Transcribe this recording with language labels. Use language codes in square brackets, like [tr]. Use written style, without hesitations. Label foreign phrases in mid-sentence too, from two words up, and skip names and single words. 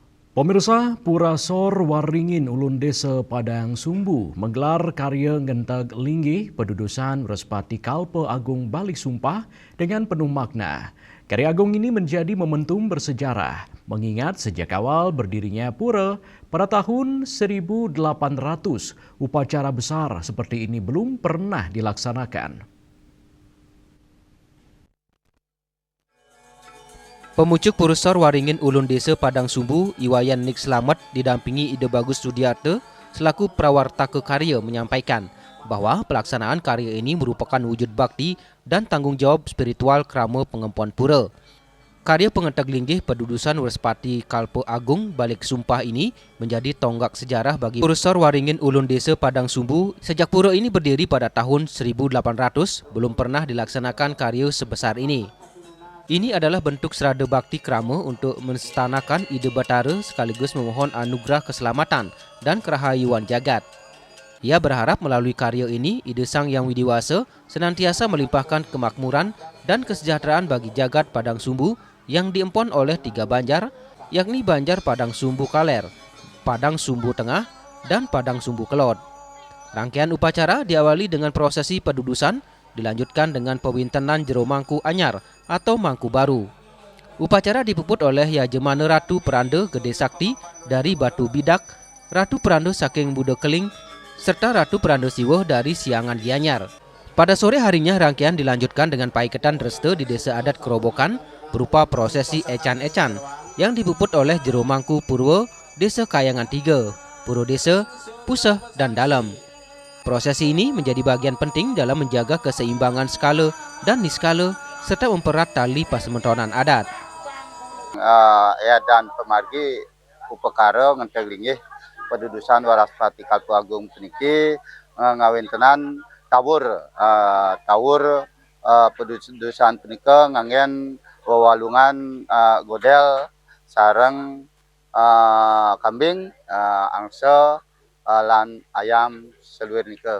[id] Pemirsa, Pura Sor Waringin Ulun Desa Padang Sumbu menggelar karya Ngenteg Linggih Pedudusan Respati Kalpe Agung Balik Sumpah dengan penuh makna. Karya agung ini menjadi momentum bersejarah, mengingat sejak awal berdirinya Pura pada tahun 1800, upacara besar seperti ini belum pernah dilaksanakan. Pemucuk Pura Sor Waringin Ulun Desa Padang Sumbu, Iwayan Nik Slamet didampingi Ide Bagus Sudiarte selaku prawarta karya menyampaikan bahwa pelaksanaan karya ini merupakan wujud bakti dan tanggung jawab spiritual krama pengempuan pura. Karya Pengenteg Linggih Pedudusan Respati Kalpe Agung Balik Sumpah ini menjadi tonggak sejarah bagi Pura Sor Waringin Ulun Desa Padang Sumbu. Sejak pura ini berdiri pada tahun 1800, belum pernah dilaksanakan karya sebesar ini. Ini adalah bentuk serada bakti krama untuk menstanakan ide batara sekaligus memohon anugerah keselamatan dan kerahayuan jagat. Ia berharap melalui karya ini, ide Sang Yang Widiwasa senantiasa melimpahkan kemakmuran dan kesejahteraan bagi jagat Padang Sumbu yang diempon oleh 3 banjar, yakni Banjar Padang Sumbu Kaler, Padang Sumbu Tengah, dan Padang Sumbu Kelot. Rangkaian upacara diawali dengan prosesi pedudusan, dilanjutkan dengan pewintenan jero [ban] mangku anyar [id] atau mangku baru. Upacara dipuput oleh Yajemana Ratu Peranda Gede Sakti dari Batu Bidak, Ratu Peranda saking Buda Keling, serta Ratu Peranda Siwoh dari Siangan Gianyar. Pada sore harinya rangkaian dilanjutkan dengan paiketan reste di Desa Adat Kerobokan berupa prosesi ecan-ecan yang dipuput oleh jero mangku Purwo Desa Kayangan 3, Puro Desa, Puseh, dan Dalem. Prosesi ini menjadi bagian penting dalam menjaga keseimbangan skala dan niskala serta mempererat tali pasementonan adat. [ban] Dan pemargi upekara Ngenteg Linggih Pedudusan Waraspati Kalpe Agung puniki ngawintenan tawur pedudusan punika nganggen wewalungan godel sareng kambing angsa lan ayam seluir nika.